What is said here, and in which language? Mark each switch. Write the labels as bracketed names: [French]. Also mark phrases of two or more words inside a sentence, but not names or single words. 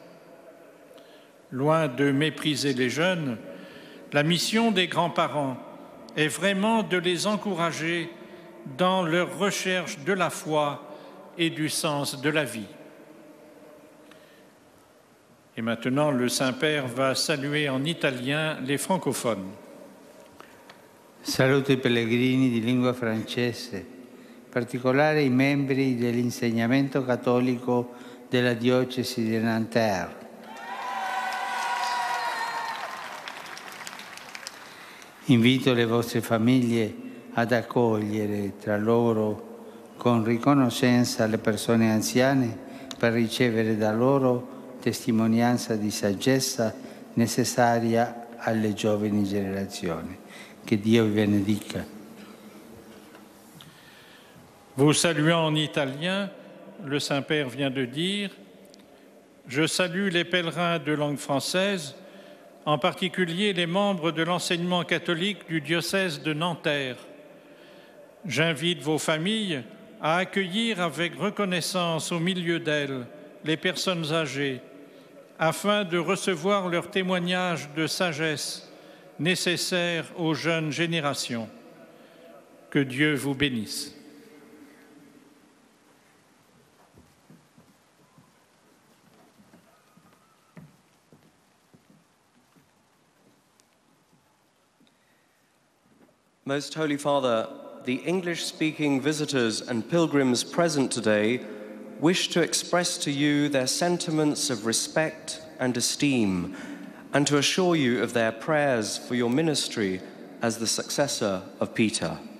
[French] Loin de mépriser les jeunes, la mission des grands-parents est vraiment de les encourager dans leur recherche de la foi et du sens de la vie. Et maintenant, le Saint-Père va saluer en italien les francophones. [Italian] Saluto i pellegrini di lingua francese, in particolare i membri dell'insegnamento cattolico della diocesi di Nanterre. Invito le vostre famiglie ad accogliere tra loro con riconoscenza le persone anziane per ricevere da loro testimonianza di saggezza necessaria alle giovani generazioni. [French] Que Dieu vous bénisse. Vous saluant en italien, le Saint-Père vient de dire « Je salue les pèlerins de langue française, en particulier les membres de l'enseignement catholique du diocèse de Nanterre. J'invite vos familles à accueillir avec reconnaissance au milieu d'elles les personnes âgées, afin de recevoir leur témoignage de sagesse nécessaire aux jeunes générations. Que Dieu vous bénisse. [English] Most Holy Father, the English-speaking visitors and pilgrims present today wish to express to you their sentiments of respect and esteem, and to assure you of their prayers for your ministry as the successor of Peter.